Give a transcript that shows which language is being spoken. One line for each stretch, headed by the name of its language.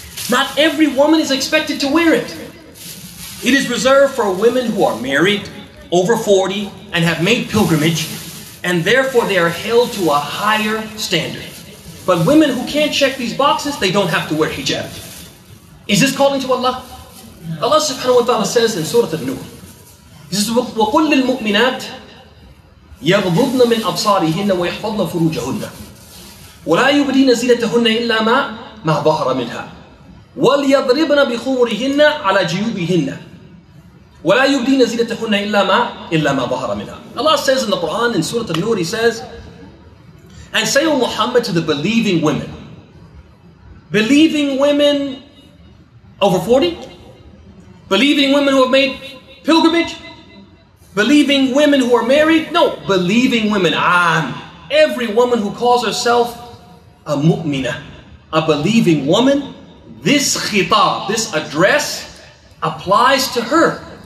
English: Not every woman is expected to wear it. It is reserved for women who are married, over 40, and have made pilgrimage, and therefore they are held to a higher standard. But women who can't check these boxes, they don't have to wear hijab. Is this calling to Allah? Allah subhanahu wa ta'ala says in Surah An-Nur, He says,
Arabic: وَقُلْ لِلْمُؤْمِنَاتِ يَغْضُضْنَ مِنْ أَبْصَارِهِنَّ وَيَحْفَظْنَ فُرُوجَهُنَّ وَلَا يُبْدِينَ زِينَتَهُنَّ إِلَّا مَا ظَهَرَ مِنْهَا وَلْيَضْرِبْنَ بِخُمُرِهِنَّ عَلَى جُيُوبِهِنَّ وَلَا يُبْدِينَ زِينَتَهُنَّ إِلَّا مَا ظَهَرَ مِنْهَا.
English: Allah says in the Quran, in Surah An-Nur, He says, and say, O Muhammad, to the believing women. Believing women over 40? Believing women who have made pilgrimage? Believing women who are married? No, believing women. Every woman who calls herself a mu'minah, a believing woman, this khitab, this address applies to her.